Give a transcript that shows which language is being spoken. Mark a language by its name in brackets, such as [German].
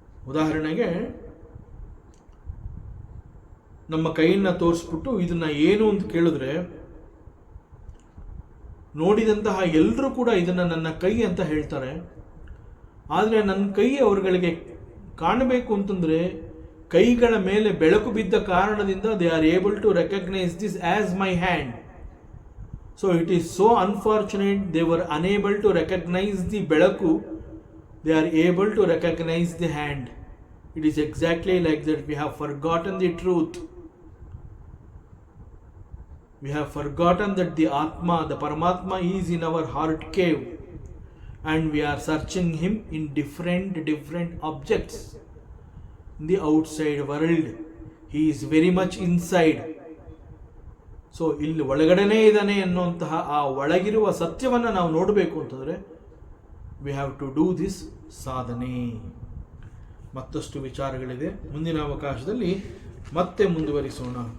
[Kannada] ಉದಾಹರಣೆಗೆ ನಮ್ಮ ಕೈಯನ್ನು ತೋರಿಸ್ಬಿಟ್ಟು ಇದನ್ನ ಏನು ಅಂತ ಕೇಳಿದ್ರೆ ನೋಡಿದಂತಹ ಎಲ್ಲರೂ ಕೂಡ ಇದನ್ನು ನನ್ನ ಕೈ ಅಂತ ಹೇಳ್ತಾರೆ. ಆದರೆ ನನ್ನ ಕೈ ಅವರುಗಳಿಗೆ ಕಾಣಬೇಕು ಅಂತಂದರೆ ಕೈಗಳ ಮೇಲೆ ಬೆಳಕು ಬಿದ್ದ ಕಾರಣದಿಂದ [English] They are able to recognise this as my hand. So it is so unfortunate they were unable to recognize the ಬೆಳಕು, they are able to recognize the hand. It is exactly like that. We have forgotten the truth. We have forgotten that the Atma, the Paramatma is in our heart cave, and we are searching him in different objects in the outside world. He is very much inside. [Kannada] So ಇಲ್ಲಿ ಒಳಗಡೆನೇ ಇದ್ದಾನೆ ಅನ್ನುವಂತಹ ಆ ಒಳಗಿರುವ ಸತ್ಯವನ್ನು ನಾವು ನೋಡಬೇಕು ಅಂತಂದರೆ [English] we have to do this [Kannada] ಸಾಧನೆ. ಮತ್ತಷ್ಟು ವಿಚಾರಗಳಿದೆ, ಮುಂದಿನ ಅವಕಾಶದಲ್ಲಿ ಮತ್ತೆ ಮುಂದುವರಿಸೋಣ.